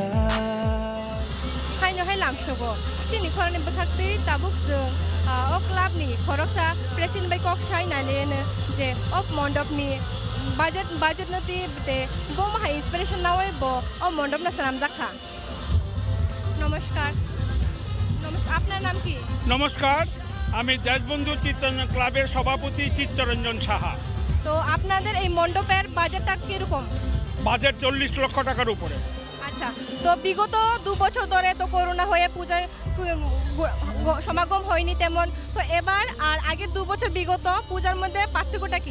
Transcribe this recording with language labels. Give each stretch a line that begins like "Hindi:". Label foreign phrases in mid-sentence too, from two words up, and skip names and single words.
Bodo: हाइनो हाइ लामसोगो चिनि खरनि बखाक्ति ताबुक जों ओ क्लाबनि खरकसा प्रेसिडेन्ट बाय कक्साय नालेनो जे अफ मण्डपनि बाजेट नति ते बम हाइ इन्सपिरेसन नावै ब ओ मण्डपना सालाम जाखा नमस्कार
Bangla: আপনার নাম কি নমস্কার আমি দেশবন্ধু চিত্তরঞ্জন ক্লাবের সভাপতি চিত্তরঞ্জন সাহা তো আপনাদের এই মণ্ডপের বাজেটটা কিরকম বাজেট 40 লক্ষ টাকার উপরে আচ্ছা তো বিগত 2 বছর ধরে তো করোনা হয়ে পূজায় সমাগম হয়নি তেমন তো এবার আর আগের 2 বছর বিগত পূজার মধ্যে পার্থক্যটা কি